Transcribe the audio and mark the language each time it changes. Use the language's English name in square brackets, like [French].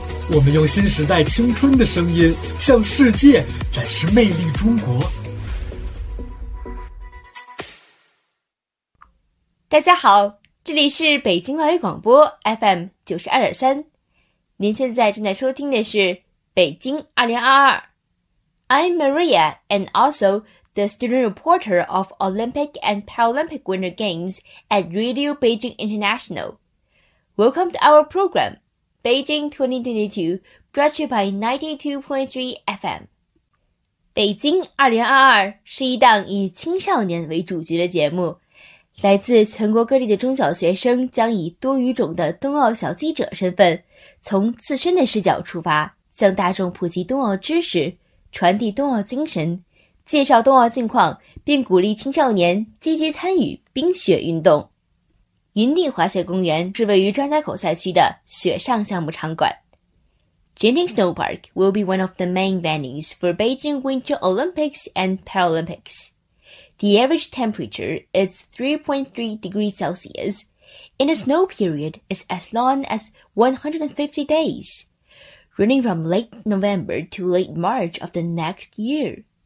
[Chinese] 我们用新时代青春的声音向世界展示魅力中国。大家好，这里是北京外语广播 FM92.3，您现在正在收听的是北京2022。 [English] I'm Maria, and also the student reporter of Olympic and Paralympic Winter Games at Radio Beijing International. Welcome to our program. Beijing 2022, brought to you by 92.3 FM. [Chinese] 北京2022是一档以青少年为主角的节目，来自全国各地的中小学生将以多语种的冬奥小记者身份，从自身的视角出发，向大众普及冬奥知识，传递冬奥精神，介绍冬奥近况，并鼓励青少年积极参与冰雪运动。云顶滑雪公园是位于张家口赛区的雪上项目场馆。 [English] Genting Snow Park will be one of the main venues for Beijing Winter Olympics and Paralympics. The average temperature is 3.3 degrees Celsius, and the snow period is as long as 150 days, running from late November to late March of the next year.